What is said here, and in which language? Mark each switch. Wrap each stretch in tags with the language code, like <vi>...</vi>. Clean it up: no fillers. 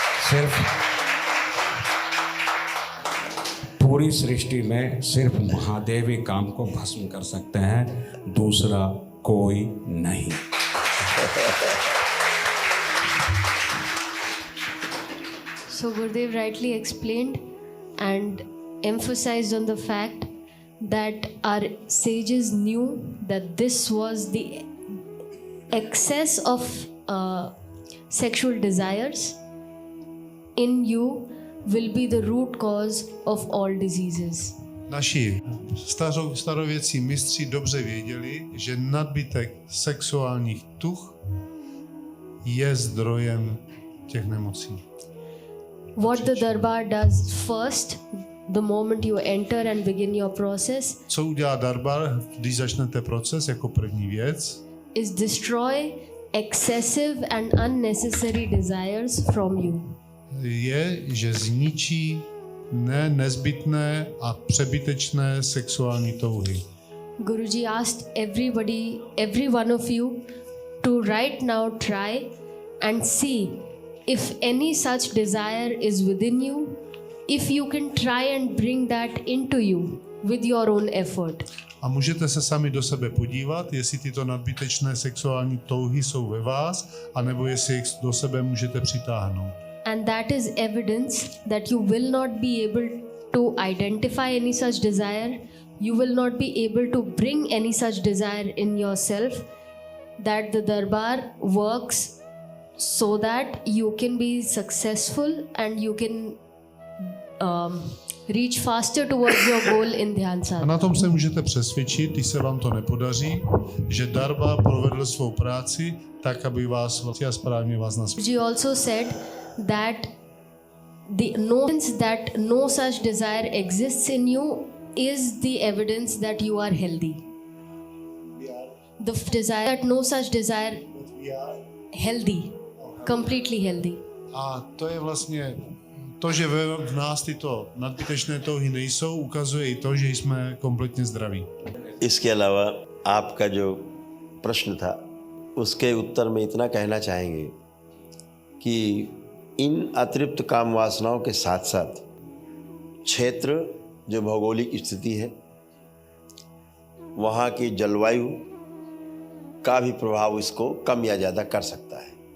<hi>सिर्फ पूरी सृष्टि में सिर्फ महादेव ही काम को भस्म कर सकते हैं, दूसरा कोई नहीं।</hi> <en>So Gurudev rightly explained and emphasized on the fact that our sages knew that this was the excess of sexual desires in you will be the root cause of all diseases.</en> <cs>Naši starověcí mistři dobře věděli, že nadbytek sexuálních tuch je zdrojem těch nemocí.</cs> <en>What the Darbar does first, the moment you enter and begin your process,</en> <cs>Co udělá Darbar, když začnete proces jako první věc?</cs> <en>is destroy excessive and unnecessary desires from you.</en> <cs>Je, že zničí nezbytné a přebytečné sexuální touhy.</cs> <en>Guruji asked every one of you to right now try and see if any such desire is within you, if you can try and bring that into you with your own effort.</en> <cs>A můžete se sami do sebe podívat, jestli tyto nadbytečné sexuální touhy jsou ve vás, anebo jestli jich do sebe můžete přitáhnout.</cs> <en>And that is evidence that you will not be able to identify any such desire, you will not be able to bring any such desire in yourself, that the Darbar works so that you can be successful and you can reach faster towards your goal in Dhyan</en> <cs>A</cs> <en>Sadhana.</en> <cs>na tom se můžete přesvědčit, když se vám to nepodaří, že Darbar provedl svou práci tak, aby vás a správně vás nasměřoval.</cs> <en>Guruji also said that the evidence that no such desire exists in you is the evidence that you are healthy. The desire that no such desire healthy, completely healthy.</en> <cs>A to je vlastně to, že v nás tyto nadbytečné touhy nejsou, ukazuje i to, že jsme kompletně zdraví.</cs> <hi>इसके अलावा आपका जो प्रश्न था उसके उत्तर में इतना कहना चाहेंगे कि इन अतिरिक्त काम वासनाओं के साथ साथ क्षेत्र जो भौगोलिक स्थिति है, वहाँ की जलवायु का भी प्रभाव इसको कम या ज़्यादा कर सकता है।</hi>